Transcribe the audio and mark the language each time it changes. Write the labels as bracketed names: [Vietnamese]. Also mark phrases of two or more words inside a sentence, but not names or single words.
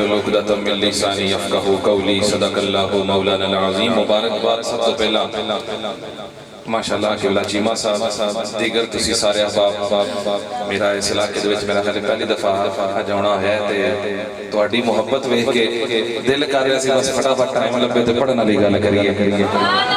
[Arabic] واحلل عقدة من لساني يفقهوا قولي صدق الله مولانا العظيم. [Punjabi] مبارکباد سب توں پہلا ماشاءاللہ قبلہ چیمہ صاحب دیگر تسی سارے احباب میرا اس علاقے دے وچ میرا خیال پہلی دفعہ اج آنا ہے تے تہاڈی محبت ویکھ کے دل کر رہا سی بس پھٹاپھٹ ٹائم لبھے تے پڑھن والی گل کریے.